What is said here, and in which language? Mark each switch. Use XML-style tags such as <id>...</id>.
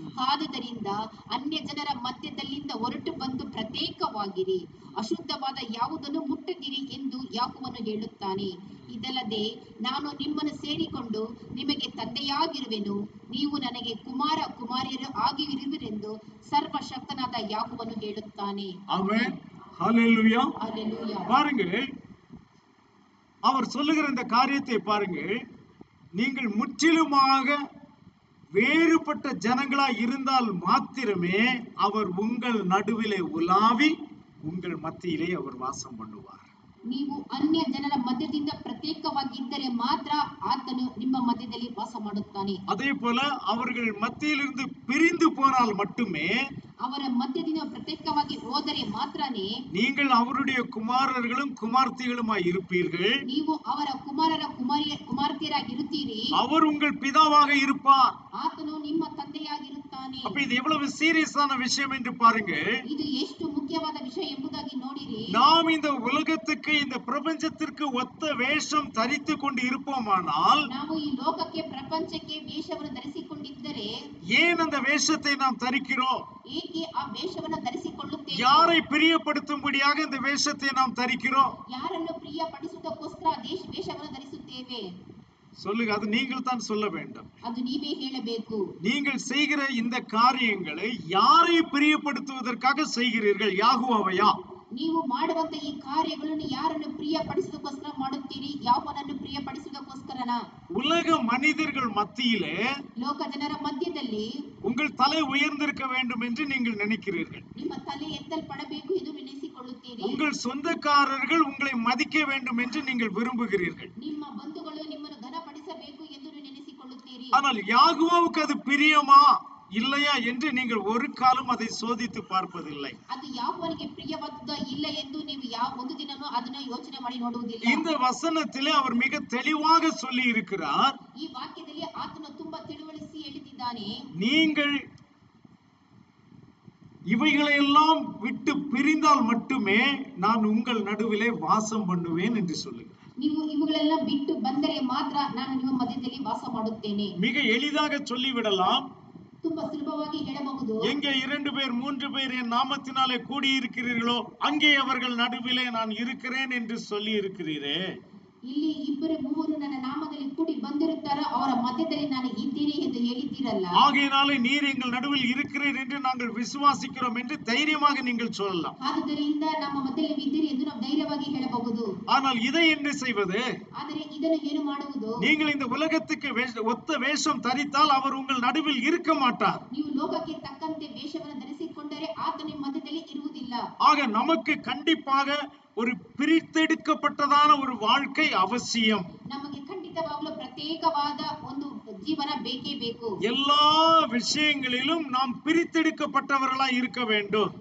<kn>ಆದುದರಿಂದ ಅನ್ಯ ಜನರ ಮಧ್ಯದಲ್ಲಿಂದ ಹೊರಟು ಬಂದು ಪ್ರತ್ಯೇಕವಾಗಿರಿ, ಅಶುದ್ಧವಾದ ಯಾವುದನ್ನು ಮುಟ್ಟದಿರಿ ಎಂದು ಯಾಕೋಬನು ಹೇಳುತ್ತಾನೆ. ಇದಲ್ಲದೆ ನಾನು ನಿಮ್ಮನ್ನು ಸೇರಿಕೊಂಡು ನಿಮಗೆ ತಂದೆಯಾಗಿರುವೆನು, ನೀವು ನನಗೆ ಕುಮಾರ ಕುಮಾರಿಯರು ಆಗಿರುವಿರೆಂದು ಸರ್ವಶಕ್ತನಾದ ಯಾಕೋಬನು ಹೇಳುತ್ತಾನೆ.</kn> <ta>ஆமென். ஹல்லேலூயா. ஹல்லேலூயா. பாருங்கள், அவர் சொல்லுகிற இந்த காரியத்தை பாருங்கள். நீங்கள் முற்றிலுமாக வேறுபட்ட ஜனங்களா இருந்தால் மாத்திரமே அவர் உங்கள் நடுவிலே உலாவி உங்கள் மத்தியிலே அவர் வாசம் பண்ணுவார்.</ta> <kn>ನೀವು ಅನ್ಯ ಜನರ ಮಧ್ಯದಿಂದ ಪ್ರತ್ಯೇಕವಾಗಿದ್ದರೆ ಮಾತ್ರ ಆತನು ನಿಮ್ಮ ಮಧ್ಯದಲ್ಲಿ ವಾಸ ಮಾಡುತ್ತಾನೆ.</kn> <ta>அதே போல அவர்கள் மத்தியிலிருந்து பிரிந்து போனால் மட்டுமே,</ta> <kn>ಅವರ ಮಧ್ಯದಿಂದ ಪ್ರತ್ಯೇಕವಾಗಿ ಹೋದರೆ ಮಾತ್ರನೇ</kn> <ta>நீங்கள் அவருடைய குமாரர்களும் குமார்த்திகளுமாய் இருப்பீர்கள்.</ta> <kn>ನೀವು ಅವರ ಕುಮಾರರ ಕುಮಾರ್ತೆಯರಾಗಿರುತ್ತೀರಿ.</kn> <ta>அவர் உங்கள் பிதாவாக இருப்பார்.</ta> <kn>ಆತನು ನಿಮ್ಮ ತಂದೆಯಾಗಿರುತ್ತಾನೆ. ನಡೆಸುತ್ತಾನೆ.</kn> <ta>அப்ப இது எவ்வளவு சீரியஸான விஷயம் என்று பாருங்கள்.</ta> <kn>ಇದು ಎಷ್ಟು ಮುಖ್ಯವಾದ ವಿಷಯ ಎಂಬುದಾಗಿ ನೋಡಿರಿ.</kn> <ta>நாம் இந்த உலகத்துக்கு இந்த பிரபஞ்சத்திற்கு ஒத்த வேஷம் தரித்து கொண்டு இருப்போமானால்,</ta> <kn>ನಾವು ಈ ಲೋಕಕ್ಕೆ ಪ್ರಪಂಚಕ್ಕೆ ವೇಷವನ್ನು ಧರಿಸಿಕೊಂಡಿದ್ದರೆ,</kn> <ta>ஏன் அந்த வேஷத்தை நாம் தரிக்கிறோம்?</ta> <kn>ಏಕೆ ಆ ವೇಷವನ್ನು ಧರಿಸಿಕೊಳ್ಳುತ್ತೇವೆ?</kn> <ta>யாரை பிரியப்படுத்தும்படியாக இந்த வேஷத்தை நாம் தரிக்கிறோம்?</ta> <kn>ಯಾರನ್ನು ಪ್ರಿಯಪಡಿಸುವುದಕ್ಕೋಸ್ಕರ ವೇಷವನ್ನು ಧರಿಸುತ್ತೇವೆ?</kn> <ta>சொல்லுங்க, அது நீங்கள் தான் சொல்ல வேண்டும்.</ta> <kn>ಅದು ನೀವೇ ಹೇಳಬೇಕು.</kn> <ta>நீங்கள் செய்கிற இந்த காரியங்களை யாரை பிரியப்படுத்துவதற்காக செய்கிறீர்கள்? யாகுவாவையா?</ta> <kn>ನೀವು ಮಾಡುವಂತ ಈ ಕಾರ್ಯಗಳನ್ನು ಯಾರನ್ನು ಪ್ರಿಯಪಡಿಸುವುದಕ್ಕೋಸ್ಕರ ಮಾಡುತ್ತೀರಿ? ಯಾವನನ್ನು ಪ್ರಿಯಪಡಿಸುವುದಕ್ಕೋಸ್ಕರನಾ?</kn> <ta>உலக மனிதர்கள் மத்தியிலே,</ta> <kn>ಲೋಕ ಜನರ ಮಧ್ಯದಲ್ಲಿ</kn> <ta>உங்கள் தலை உயர்ந்திருக்க வேண்டும் என்று நீங்கள் நினைக்கிறீர்கள்.</ta> <kn>ನಿಮ್ಮ ತಲೆ ಎತ್ತಲ್ಪಡಬೇಕು ಎಂದು ನೆನೆಸಿಕೊಳ್ಳುತ್ತೀರಿ.</kn> <ta>உங்கள் சொந்தக்காரர்கள் உங்களை மதிக்க வேண்டும் என்று நீங்கள் விரும்புகிறீர்கள்.</ta> <kn>ನಿಮ್ಮ ಬಂಧುಗಳು ನಿಮ್ಮನ್ನು ಘನಪಡಿಸಬೇಕು ಎಂದು ನೆನೆಸಿಕೊಳ್ಳುತ್ತೀರಿ.</kn> <ta>ஆனால் யாகுவாவுக்கு அது பிரியமா இல்லையா என்று நீங்கள் ஒரு காலம் அதை சோதித்து பார்ப்பதில்லை.</ta> <kn>ಅದು ಯಾವನಿಗೆ ಪ್ರಿಯವಾದ ಇಲ್ಲ ಎಂದು ನೀವು ಯಾವ ಒಂದು ದಿನನೂ ಅದನ್ನ ಯೋಚನೆ ಮಾಡಿ ನೋಡುವುದಿಲ್ಲ.</kn> <ta>இந்த வசனத்திலே அவர் மிக தெளிவாக சொல்லி இருக்கிறார்.</ta> <kn>ಈ ವಾಕ್ಯದಲ್ಲಿ ಆತನು ತುಂಬಾ ತಿಳುವಳಿಸಿ ಹೇಳಿದ್ದಾನೆ.</kn> <ta>நீங்கள் இவைகளையெல்லாம் விட்டு பிரிந்தால் மட்டுமே நான் உங்கள் நடுவிலே வாசம் பண்ணுவேன் என்று சொல்லுகிறார்.</ta> <kn>ನೀವು ಇವುಗಳೆಲ್ಲ ಬಿಟ್ಟು ಬಂದರೆ ಮಾತ್ರ ನಾನು ನಿಮ್ಮ ಮಧ್ಯದಲ್ಲಿ ವಾಸ ಮಾಡುತ್ತೇನೆ.</kn> <ta>மிக எளிதாக சொல்லிவிடலாம்.</ta> <kn>ತುಂಬಾ ಸುಲಭವಾಗಿ ಹೇಳಬಹುದು.</kn> <ta>எங்கே 2 பேர் 3 பேர் என் நாமத்தினாலே கூடி இருக்கிறீர்களோ அங்கே அவர்கள் நடுவிலே நான் இருக்கிறேன் என்று சொல்லி இருக்கிறீரே.</ta> <kn>ಇಲ್ಲಿ 2-3 ನನ್ನ ನಾಮದಲ್ಲಿ ಕೂಡಿ ಬಂದಿರುತ್ತಾರೋ ಅವರ ಮಧ್ಯದಲ್ಲಿ ನಾನು ಇದ್ದೇನೆ ಎಂದು ಹೇಳಿದ್ದೀರಲ್ಲ.</kn> <ta>ஆகையினாலே நீர் எங்கள் நடுவில் இருக்கிறீர் என்று நாங்கள் விசுவாசிக்கிறோம் என்று தைரியமாக நீங்கள் சொல்லலாம்.</ta> <kn>ಆದ್ದರಿಂದ ನಮ್ಮ ಮಧ್ಯದಲ್ಲಿ ಇದ್ದೀರಿ ಎಂದು ನಾವು ಧೈರ್ಯವಾಗಿ ಹೇಳಬಹುದು.</kn> <ta>ஆனால் இதை என்ன செய்வது?</ta> <kn>ಆದರೆ ಇದನ್ನು ಏನು ಮಾಡುವುದು?</kn> <ta>நீங்கள் இந்த உலகத்துக்கு ஒத்த வேஷம் தரித்தால் அவர் உங்கள் நடுவில் இருக்க மாட்டார்.</ta> <kn>ನೀವು ಲೋಕಕ್ಕೆ ತಕ್ಕಂತೆ ವೇಷವನ್ನು ಧರಿಸಿಕೊಂಡರೆ ಆತನ ಮಧ್ಯದಲ್ಲಿ ಇರುವುದಿಲ್ಲ.</kn> <ta>ஆக நமக்கு கண்டிப்பாக ஒரு பிரித்தெடுக்கப்பட்டதான ஒரு வாழ்க்கை அவசியம்.</ta> <kn>ನಮಗೆ ಖಂಡಿತವಾಗಲೂ ಪ್ರತ್ಯೇಕವಾದ ಒಂದು ಜೀವನ ಬೇಕೇ ಬೇಕು.</kn> <ta>எல்லா விஷயங்களிலும் நாம் பிரித்தெடுக்கப்பட்டவர்களாய் இருக்க வேண்டும்.</ta>